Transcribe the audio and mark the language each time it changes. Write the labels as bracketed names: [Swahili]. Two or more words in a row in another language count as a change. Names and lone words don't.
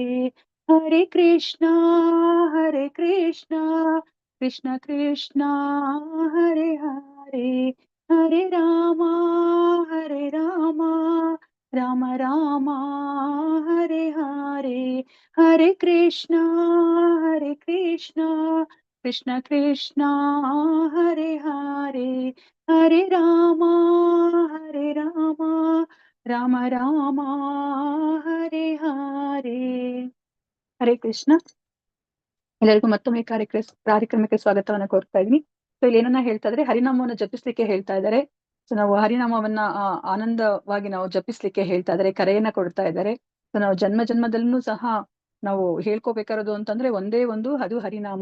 [Kannada] हरे कृष्णा कृष्ण कृष्ण हरे हरे, हरे राम राम राम हरे हरे. हरे कृष्णा कृष्ण कृष्ण हरे हरे, हरे राम राम राम हरे हरे. ಹರೇ ಕೃಷ್ಣ. ಎಲ್ಲರಿಗೂ ಮತ್ತೊಮ್ಮೆ ಕಾರ್ಯಕ್ರಮಕ್ಕೆ ಸ್ವಾಗತವನ್ನ ಕೋರ್ತಾ ಇದೀನಿ. ಸೊ ಇಲ್ಲಿ ಏನನ್ನ ಹೇಳ್ತಾ ಇದ್ರೆ, ಹರಿನಾಮವನ್ನ ಜಪಿಸ್ಲಿಕ್ಕೆ ಹೇಳ್ತಾ ಇದ್ದಾರೆ. ಸೊ ನಾವು ಹರಿನಾಮವನ್ನ ಆನಂದವಾಗಿ ನಾವು ಜಪಿಸ್ಲಿಕ್ಕೆ ಹೇಳ್ತಾ ಇದ್ದಾರೆ, ಕರೆಯನ್ನ ಕೊಡ್ತಾ ಇದ್ದಾರೆ. ಸೊ ನಾವು ಜನ್ಮ ಜನ್ಮದಲ್ಲೂ ಸಹ ನಾವು ಹೇಳ್ಕೋಬೇಕಾರದು ಅಂತಂದ್ರೆ ಒಂದೇ ಒಂದು, ಅದು ಹರಿನಾಮ.